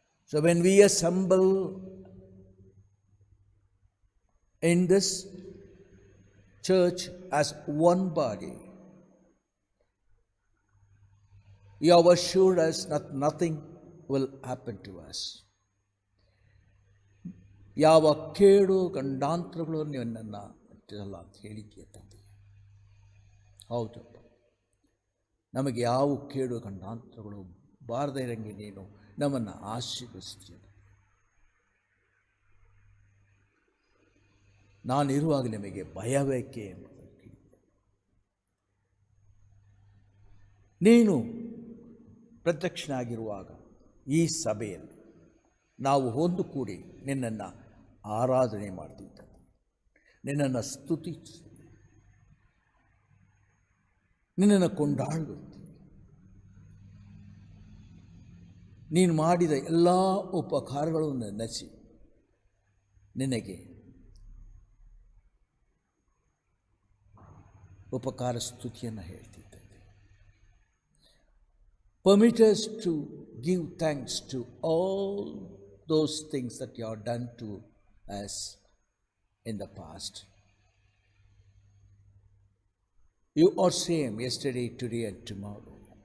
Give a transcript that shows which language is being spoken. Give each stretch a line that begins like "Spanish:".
English: So when we assemble in this church as one body, you have assured us that nothing will happen to us.
Kannada: ಯಾವ ಕೇಡು ಗಂಡಾಂತರಗಳು ನನ್ನನ್ನು ಅಲ್ಲ ಅಂತ ಹೇಳಿದ್ದೆ ತಂದೆ. ಹೌದಪ್ಪ, ನಮಗೆ ಯಾವ ಕೇಡು ಗಂಡಾಂತರಗಳು ಬಾರದೇ ಇರಂಗೆ ನೀನು ನಮ್ಮನ್ನು ಆಶೀರ್ವದಿಸ್ತೀಯ. ನಾನಿರುವಾಗ ನಿಮಗೆ ಭಯವೇಕೆ ಎಂಬುದನ್ನು ಕೇಳಿದ್ದೆ. ನೀನು ಪ್ರತ್ಯಕ್ಷನಾಗಿರುವಾಗ ಈ ಸಭೆಯಲ್ಲಿ ನಾವು ಒಂದು ಕೂಡಿ ನಿನ್ನನ್ನು ಆರಾಧನೆ ಮಾಡ್ತಿದ್ದೇವೆ, ನಿನ್ನನ್ನು ಸ್ತುತಿಸ್ತೀವಿ, ನಿನ್ನನ್ನು ಕೊಂಡಾಡುತ್ತೀವಿ. ನೀನು ಮಾಡಿದ ಎಲ್ಲ ಉಪಕಾರಗಳನ್ನು ನೆನೆಸಿ ನಿನಗೆ ಉಪಕಾರ ಸ್ತುತಿಯನ್ನು ಹೇಳ್ತಿದ್ದೇವೆ.
English: Permit us to give thanks to all those things that you have done to us in the past. You are same yesterday, today, and tomorrow.